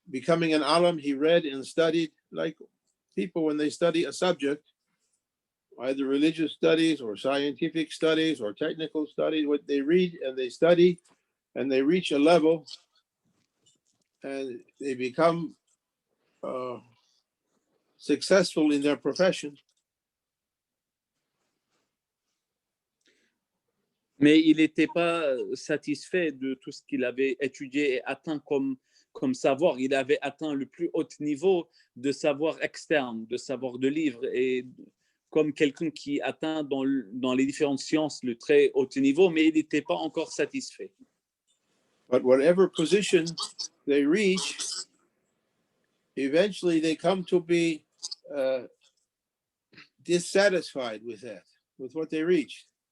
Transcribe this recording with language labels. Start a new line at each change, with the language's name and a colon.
English: Becoming an alim, he read and studied like people when they study a subject, either religious studies or scientific studies or technical studies. What they read and they study, and they reach a level, and they become successful in their profession.
French: Mais il n'était pas satisfait de tout ce qu'il avait étudié et atteint comme savoir. Il avait atteint le plus haut niveau de savoir externe, de savoir de livres, et comme quelqu'un qui atteint dans les différentes sciences le très haut niveau, mais il n'était pas encore satisfait.
English: But whatever position they reach, eventually they come to be dissatisfied with that, with what they reached.